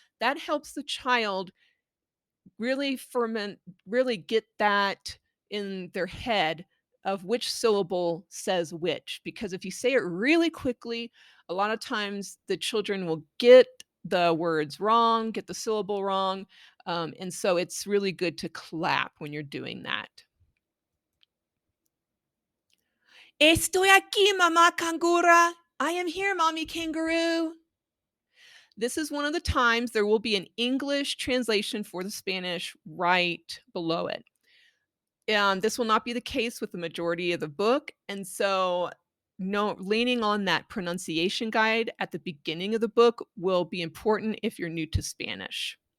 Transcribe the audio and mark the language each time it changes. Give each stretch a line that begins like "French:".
English: That helps the child really really get that in their head of which syllable says which. Because if you say it really quickly, a lot of times the children will get the words wrong, get the syllable wrong. And so it's really good to clap when you're doing that.
Spanish: Estoy aquí, mamá cangura.
English: I am here, mommy kangaroo. This is one of the times there will be an English translation for the Spanish right below it. This will not be the case with the majority of the book, and so no, leaning on that pronunciation guide at the beginning of the book will be important if you're new to Spanish.